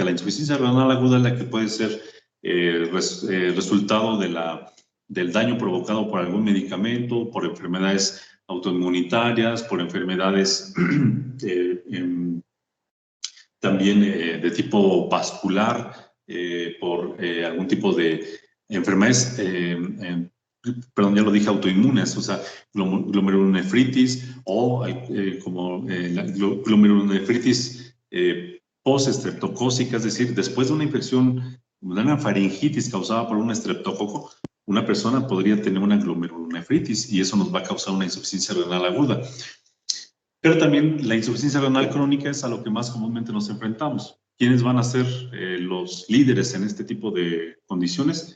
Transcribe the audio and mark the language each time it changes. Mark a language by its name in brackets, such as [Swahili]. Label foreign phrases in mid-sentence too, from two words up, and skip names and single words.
[Spanish] La insuficiencia renal aguda es la que puede ser resultado del daño provocado por algún medicamento, por enfermedades autoinmunitarias, por enfermedades también de tipo vascular, por algún tipo de enfermedades, perdón, ya lo dije, autoinmunes, o sea, glomerulonefritis o como la glomerulonefritis post-estreptocócica, es decir, después de una infección, una faringitis causada por un estreptococo, una persona podría tener una glomerulonefritis y eso nos va a causar una insuficiencia renal aguda. Pero también la insuficiencia renal crónica es a lo que más comúnmente nos enfrentamos. ¿Quiénes van a ser los líderes en este tipo de condiciones?